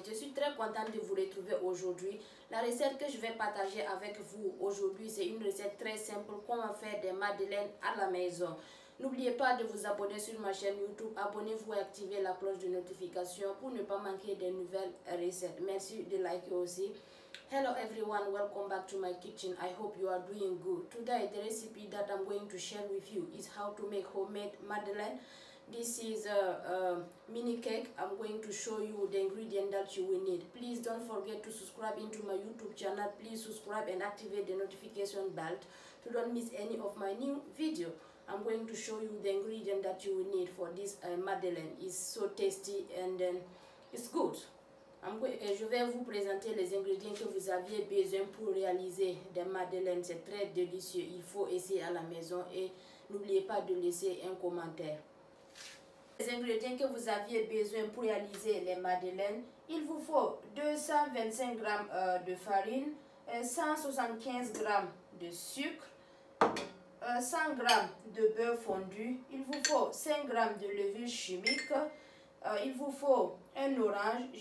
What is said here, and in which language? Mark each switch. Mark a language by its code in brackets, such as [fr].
[fr] Je suis très contente de vous retrouver aujourd'hui. La recette que je vais partager avec vous aujourd'hui, c'est une recette très simple, comment faire des madeleines à la maison. N'oubliez pas de vous abonner sur ma chaîne YouTube, abonnez-vous et activez la cloche de notification pour ne pas manquer des nouvelles recettes. Merci de liker aussi. [en] Hello everyone, welcome back to my kitchen. I hope you are doing good. Today the recipe that I'm going to share with you is how to make homemade madeleine. This is a mini cake. I'm going to show you the ingredient that you will need. Please don't forget to subscribe into my YouTube channel. Please subscribe and activate the notification bell to don't miss any of my new video. I'm going to show you the ingredient that you will need for this madeleine. It's so tasty and it's good. [fr] Je vais vous présenter les ingrédients que vous aviez besoin pour réaliser des madeleines. C'est très délicieux. Il faut essayer à la maison et n'oubliez pas de laisser un commentaire. Les ingrédients que vous aviez besoin pour réaliser les madeleines, il vous faut 225 g de farine, 175 g de sucre, 100 g de beurre fondu, il vous faut 5 g de levure chimique, il vous faut un orange.